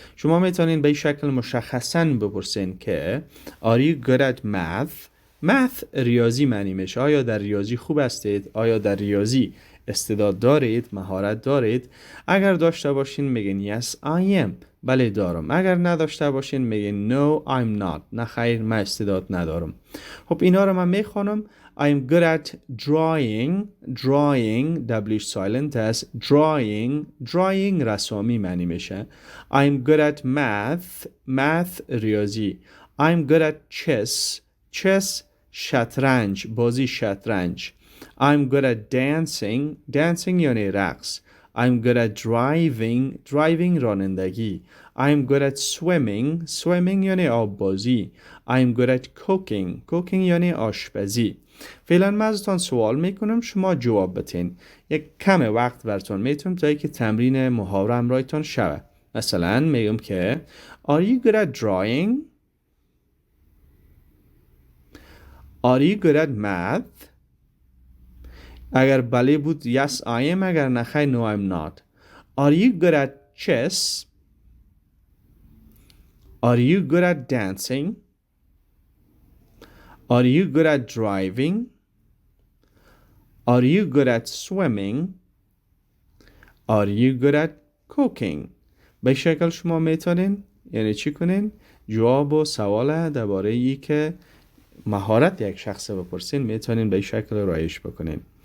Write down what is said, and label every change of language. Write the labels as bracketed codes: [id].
[fa] شما میتونین به این شکل مشخصاً بپرسین که [en] Are you good at math؟ [fa] math ریاضی معنی میشه. آیا در ریاضی خوب هستید؟ آیا در ریاضی استعداد دارید؟ مهارت دارید؟ اگر داشته باشین میگین [en] yes I am، [fa] بله دارم. اگر نداشته باشین میگین [en] no I'm not، [fa] نه خیر من استعداد ندارم. خب اینا رو من میخوانم. [en] I'm good at drawing W silent است. [fa] drawing رسامی معنی میشه. [en] I'm good at math ریاضی. I'm good at chess [fa] شطرنج، بازی شطرنج. [en] I'm good at dancing [fa] یعنی رقص. [en] I'm good at driving رانندگی. I'm good at swimming [fa] یعنی آب بازی. [en] I'm good at cooking [fa] یعنی آشپزی. فعلا من ازتان سوال میکنم شما جواب بتین. یک کم وقت براتون میتونم تا که تمرین محاوره همراهتان شوه. [en] مثلا میگم که Are you good at drawing؟ Are you good at math؟ [fa] اگر بله بود [en] yes I am، [fa] اگر نخیر [en] no I'm not. Are you good at chess؟ Are you good at dancing؟ Are you good at driving؟ Are you good at swimming؟ Are you good at cooking؟ [fa] به شکل شما میتونین یعنی چی کنین؟ جواب و سوال درباره ای که مهارت یک شخص بپرسین میتونین به شکل رایج بکنین.